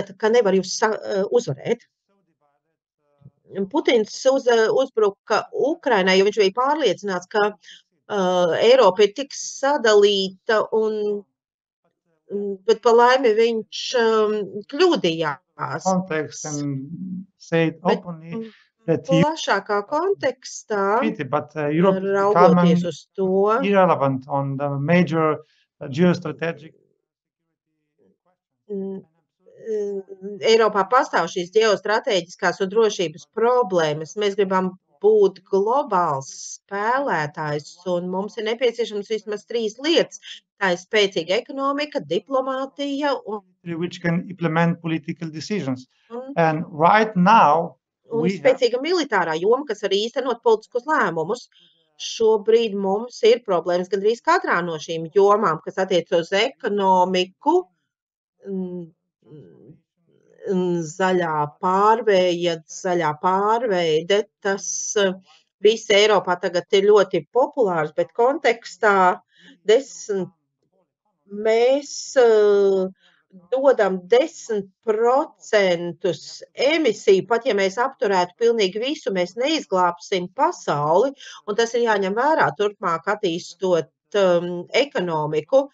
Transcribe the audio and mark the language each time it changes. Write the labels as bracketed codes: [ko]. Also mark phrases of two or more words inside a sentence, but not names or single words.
[lv] ka nevar jūs uzvarēt. Putins uzbruka Ukrainai, jo viņš bija pārliecināts, ka Eiropa ir tik sadalīta, bet pa laimi viņš kļūdījās. [en] context and said openly that he [lv] Plašākā kontekstā, [en] defeated, but Europe is [lv] raugoties [en] becoming [lv] uz to, [en] irrelevant on the major geostrategic. [lv] Eiropā pastāv šīs ģeostrateģiskās un drošības problēmas. Mēs gribam būt globāls spēlētājs, un mums ir nepieciešams vismaz 3 lietas. Tā ir spēcīga ekonomika, diplomātija [en] which can implement political decisions. [lv] un [en] And right now, we have [lv] spēcīga militārā joma, kas arī īstenot politiskus lēmumus. Šobrīd mums ir problēmas gandrīz katrā no šīm jomām, kas attiec uz ekonomiku, zaļā pārveide, tas viss Eiropā tagad ir ļoti populārs, bet kontekstā mēs dodam 10% emisiju, pat ja mēs apturētu pilnīgi visu, mēs neizglābsim pasauli, un tas ir jāņem vērā turpmāk attīstot ekonomiku.